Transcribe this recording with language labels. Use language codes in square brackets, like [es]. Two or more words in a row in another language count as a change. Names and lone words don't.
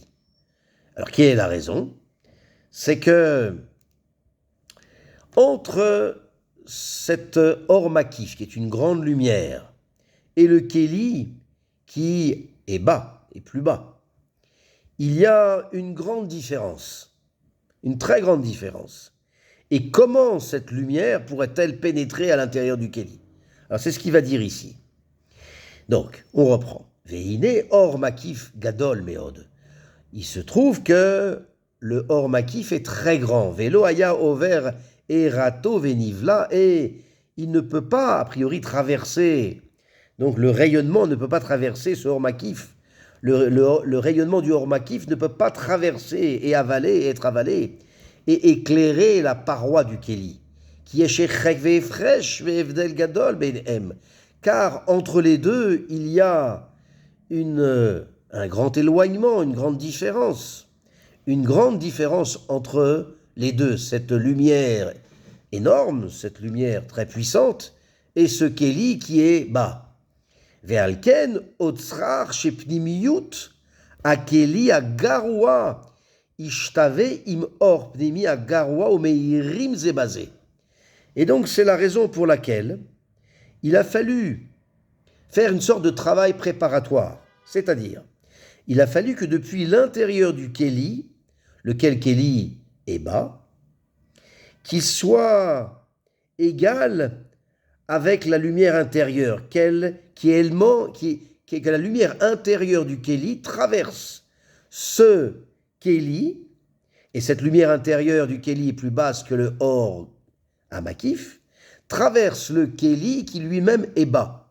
[fr] Alors, quelle est la raison? C'est que entre cet [he] אור מקיף, [fr] qui est une grande lumière, et le keli, qui est bas, et plus bas, il y a une grande différence, une très grande différence. Et comment cette lumière pourrait-elle pénétrer à l'intérieur du keli? Alors c'est ce qu'il va dire ici. Donc, on reprend. [he] והנה אור מקיף גדול מאד. [fr] Il se trouve que le [he] אור מקיף [fr] est très grand. [he] ולא היה עובר הארתו ונבלע, [fr] et il ne peut pas, a priori, traverser. Donc le rayonnement ne peut pas traverser ce [he] אור מקיף. [fr] Le rayonnement du [he] אור מקיף [fr] ne peut pas traverser et être avalé et éclairer la paroi du keli. qui est [he] שריחוק והפרש והבדל גדול ביניהם. [fr] Car entre les deux, il y a un grand éloignement, une grande différence entre les deux, cette lumière énorme, cette lumière très puissante, et ce Kéli qui est bas. [he] ועל כן הוצרך שפנימיות הכלי הגרוע ישתווה עם אור פנימי הגרוע המאירים זה בזה. [fr] Et donc c'est la raison pour laquelle il a fallu faire une sorte de travail préparatoire, c'est-à-dire il a fallu que depuis l'intérieur du Kéli, lequel Kéli est bas, qu'il soit égal avec la lumière intérieure, que la lumière intérieure du Kéli traverse ce Kéli, et cette lumière intérieure du Kéli est plus basse que le Or à Makif, traverse le Kéli qui lui-même est bas.